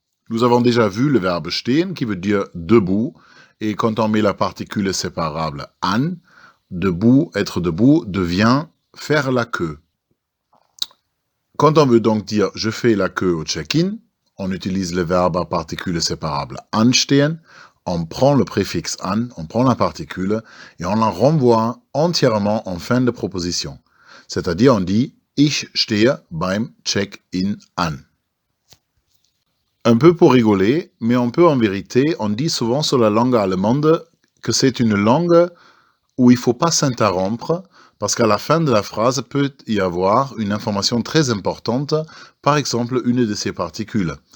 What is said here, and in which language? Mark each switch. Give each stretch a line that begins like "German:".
French: Nous avons déjà vu le verbe stehen qui veut dire debout et quand on met la particule séparable an, debout, être debout devient faire la queue. Quand on veut donc dire je fais la queue au check-in, on utilise le verbe à particule séparable anstehen, on prend le préfixe an, on prend la particule et on la renvoie entièrement en fin de proposition. C'est-à-dire on dit
German: ich stehe beim check-in an.
French: Un peu pour rigoler, mais on peut en vérité, on dit souvent sur la langue allemande que c'est une langue où il ne faut pas s'interrompre, parce qu'à la fin de la phrase peut y avoir une information très importante, par exemple une de ces particules.